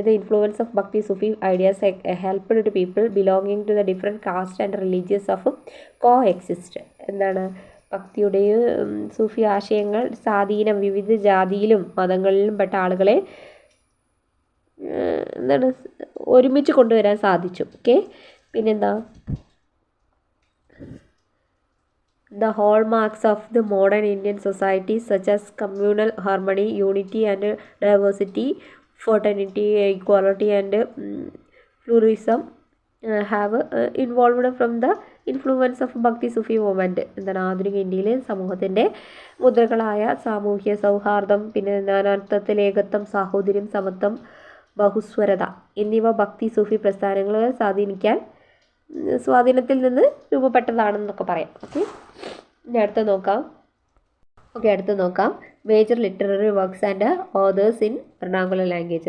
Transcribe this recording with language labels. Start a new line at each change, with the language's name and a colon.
English: ഇത് influence of Bhakti Sufi ideas helped to people belonging to the different caste and religious of coexist.
Malayalam: എന്താണ്? ഭക്തിയുടെയും സൂഫി ആശയങ്ങൾ സ്വാധീനം വിവിധ ജാതിയിലും മതങ്ങളിലും പെട്ട ആളുകളെ എന്താണ് ഒരുമിച്ച് കൊണ്ടുവരാൻ സാധിച്ചു. ഓക്കെ, പിന്നെന്താ?
English: The hallmarks of the modern Indian society such as communal harmony, unity and diversity, fraternity, equality and pluralism have involved from the influence of Bhakti Sufi movement.
Malayalam: എന്താണ്? ആധുനിക ഇന്ത്യയിലെ സമൂഹത്തിൻ്റെ മുദ്രകളായ സാമൂഹ്യ സൗഹാർദ്ദം, പിന്നെ നാനാർത്ഥത്തിൽ ഏകത്വം, സാഹോദര്യം, സമത്വം, ബഹുസ്വരത എന്നിവ ഭക്തി സൂഫി പ്രസ്ഥാനങ്ങളെ സ്വാധീനിക്കാൻ സ്വാധീനത്തിൽ നിന്ന് രൂപപ്പെട്ടതാണെന്നൊക്കെ പറയാം. ഓക്കെ, ഇനി അടുത്ത് നോക്കാം
English: Major literary works and authors in Ernakulam language.